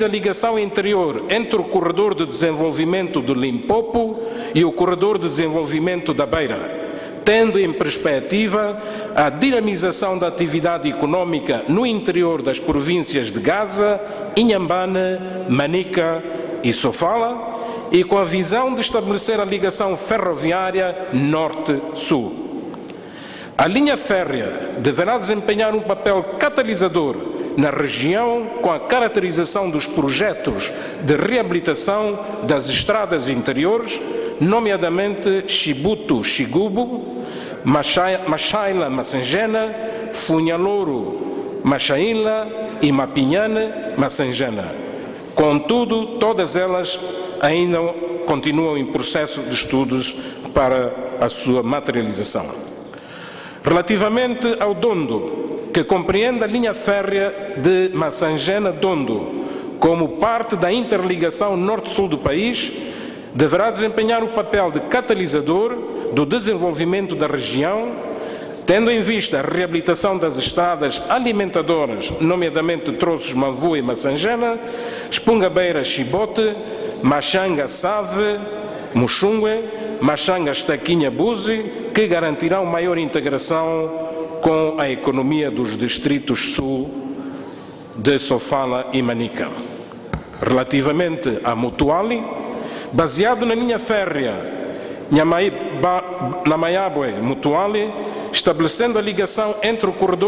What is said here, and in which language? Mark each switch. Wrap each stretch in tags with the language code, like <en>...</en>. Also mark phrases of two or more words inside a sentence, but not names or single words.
<pt>a ligação interior entre o corredor de desenvolvimento do Limpopo e o corredor de desenvolvimento da Beira, tendo em perspectiva a dinamização da atividade econômica no interior das províncias de Gaza, Inhambane, Manica e Sofala, e com a visão de estabelecer a ligação ferroviária norte-sul. A linha férrea deverá desempenhar um papel catalisador na região com a caracterização dos projetos de reabilitação das estradas interiores, nomeadamente Chibuto-Chigubo, Machaila-Massangena, Funhalouro-Machaila e Mapinhane-Massangena. Contudo, todas elas ainda continuam em processo de estudos para a sua materialização. Relativamente ao Dondo, que compreende a linha férrea de Massangena-Dondo como parte da interligação norte-sul do país, deverá desempenhar o papel de catalisador do desenvolvimento da região, tendo em vista a reabilitação das estradas alimentadoras, nomeadamente Troços, Mavu e Massangena, Espungabeira-Chibote, Machanga-Save, Muxungue, Machanga-Estaquinha-Buzi, que garantirão maior integração com a economia dos distritos sul de Sofala e Manica. Relativamente a Mutuali, baseado na linha férrea Namayabwe-Mutuali, estabelecendo a ligação entre o corredor</pt>